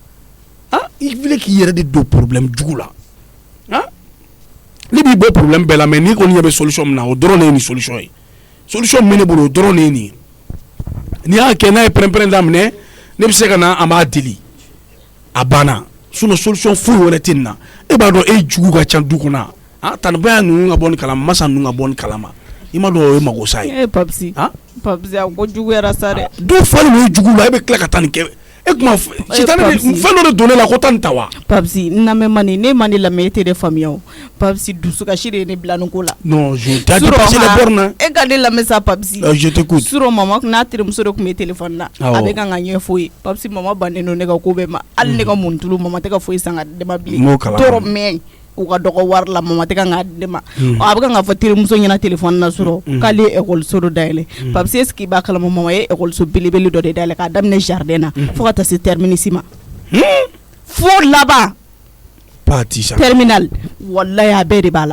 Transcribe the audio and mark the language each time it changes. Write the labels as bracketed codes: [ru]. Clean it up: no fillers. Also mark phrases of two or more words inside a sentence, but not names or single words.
[bm] i filɛ k'i yɛrɛ de don problème jugu la ne b'i bɔ problème bɛɛ la mais n'i kɔni ɲɛ bɛ solution min na o dɔrɔn de ye nin solution ye solution min bɛ ne bolo o dɔrɔn de ye nin ye n'i y'a kɛ n'a ye pɛrɛn-pɛrɛn daminɛ ne bɛ se ka na an b'a deli a banna sinon solution foyi wɛrɛ tɛ nin na e b'a dɔn e jugu ka ca du kɔnɔ tanibaya ninnu ka bɔ ni kalama masa ninnu ka bɔ ni kalama i ma dɔn o ye mago sa ye. Papsi a ko juguyara sa dɛ. dɔw falen o jugu la e bɛ tila ka taa nin kɛ e kuma fɛn dɔ de don ne la ko taa nin ta wa. Papsi n lamɛn mani ne ma ne lamɛn e tɛ de faamuya o Papsi dusukasi de ye ne bila nin ko la. [fr] non je t'ai dépassé les bornes. [bm] e ka ne lamɛn sa Papsi. [fr] je t'écoute. [bm] Suro mama n'a terimuso de tun bɛ téléphone na a bɛ kan ka ɲɛfɔ ye Papsi mama bannen don ne ka ko bɛɛ ma hali ne ka muntulu mama tɛ ka foyi san ka di ma bilen. tɔɔrɔ mɛn u ka dɔgɔ wari la mama tɛ kan ka di ma a bɛ kan ka fɔ terimuso ɲɛna téléphone na sɔrɔ k'ale ye école dɔ dayɛlɛ Papsi [fr] est-ce que [bm] i b'a kalama mama ye école belebele dɔ de dayɛlɛ k'a daminɛ jardin na fo ka taa se terminus ma fo laban terminal wallahi a bɛɛ de b'a la.